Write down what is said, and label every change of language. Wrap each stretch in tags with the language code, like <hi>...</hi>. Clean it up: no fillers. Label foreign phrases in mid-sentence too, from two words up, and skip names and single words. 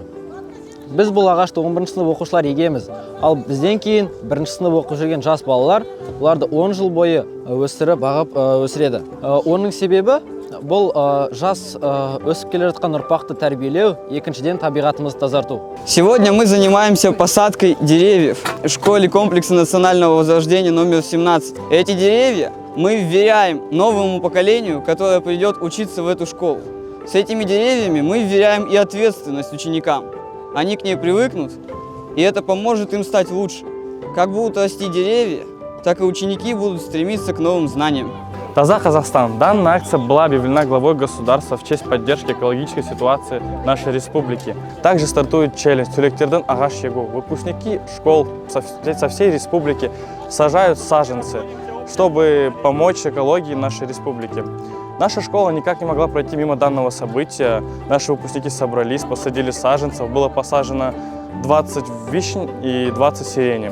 <kk>Біз бұл ағашты 11 сынып оқушылар егеміз. Ал бізден кейін 1 сынып оқып жүрген жас балалар оларды 10 жыл бойы өсіріп, бағып өсіреді. Оның себебі бұл жас өсіп келе жатқан ұрпақты тәрбиелеу, екіншіден табиғатымызды тазарту.</kk> <ru>Сегодня мы занимаемся посадкой деревьев в школе комплекса национального возрождения номер 17. Эти деревья мы вверяем новому поколению, которое придет учиться в эту школу. С этими деревьями мы вверяем и ответственность ученикам. Они к ней привыкнут, и это поможет им стать лучше. Как будут расти деревья, так и ученики будут стремиться к новым знаниям. Таза Казахстан. Данная акция была объявлена главой государства в честь поддержки экологической ситуации нашей республики. Также стартует челлендж «Түлектерден ағаш егу». Выпускники школ со всей республики сажают саженцы, чтобы помочь экологии нашей республики. Наша школа никак не могла пройти мимо данного события. Наши выпускники собрались, посадили саженцев. Было посажено 20 вишен и 20 сирени.</ru>